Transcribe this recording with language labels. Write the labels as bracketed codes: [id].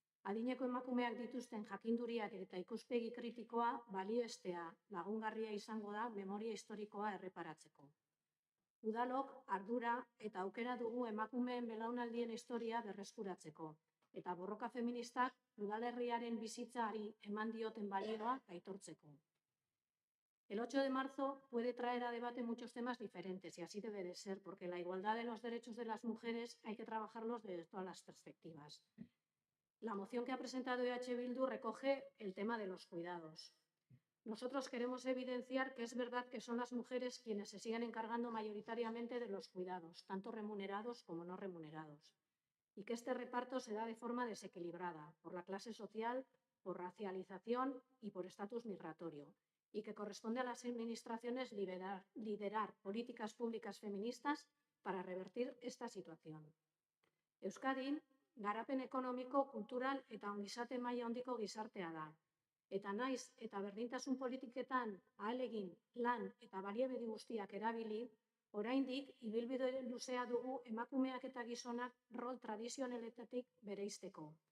[eu] Adineko emakumeak dituzten jakinduriak eta ikuspegi kritikoa balioestea lagungarria izango da memoria historikoa erreparatzeko. Udalok ardura eta aukera dugu emakumeen belaunaldien historia berreskuratzeko eta borroka feministak udalerriaren bizitzari eman dioten balioa aitortzeko. [es] El 8 de marzo puede traer a debate muchos temas diferentes y así debe de ser, porque la igualdad de los derechos de las mujeres hay que trabajarlos desde todas las perspectivas. La moción que ha presentado EH Bildu recoge el tema de los cuidados. Nosotros queremos evidenciar que es verdad que son las mujeres quienes se siguen encargando mayoritariamente de los cuidados, tanto remunerados como no remunerados, y que este reparto se da de forma desequilibrada por la clase social, por racialización y por estatus migratorio, y que corresponde a las administraciones liderar políticas públicas feministas para revertir esta situación. [eu] Euskadin, garapen ekonomiko, kultural eta ongizate maila handiko gizartea da. Eta naiz eta berdintasun politiketan ahalegin, lan eta baliabide guztiak erabili, oraindik ibilbide luzea dugu emakumeak eta gizonak rol tradizionaletatik bereizteko.